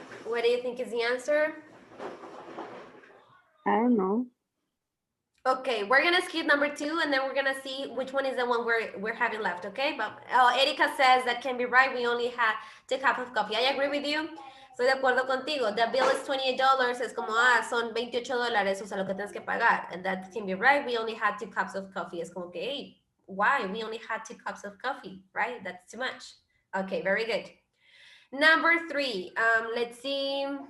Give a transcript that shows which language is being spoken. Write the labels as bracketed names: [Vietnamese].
[English] What do you think is the answer? I don't know. Okay, we're gonna skip number 2 and then we're gonna see which one is the one we're having left, okay? But Erika says that can be right. We only had 2 cups of coffee. I agree with you. [Spanish] Estoy de acuerdo contigo. [English] The bill is $28. [Spanish] Es como, son $28, o sea, lo que tienes que pagar. [English] And that can be right. We only had 2 cups of coffee. [Spanish] Es como que, [English] hey, why? We only had 2 cups of coffee, right? That's too much. Okay, very good. Number 3, let's see.